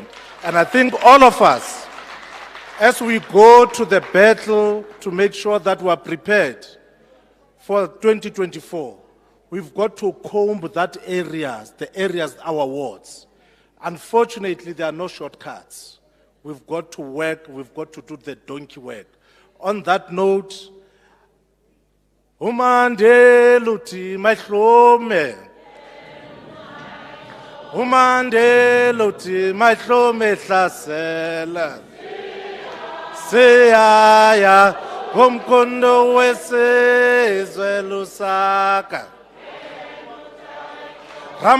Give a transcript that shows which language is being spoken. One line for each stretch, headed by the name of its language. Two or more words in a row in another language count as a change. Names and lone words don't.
English: And I think all of us, as we go to the battle to make sure that we are prepared for 2024, we've got to comb that the areas, our wards. Unfortunately, there are no shortcuts. We've got to work, we've got to do the donkey work. On that note,
Zulu: Umande luti mahlome. Umande luti mahlome hlasela. Siyaya ngomkondo wesizwe Lusaka.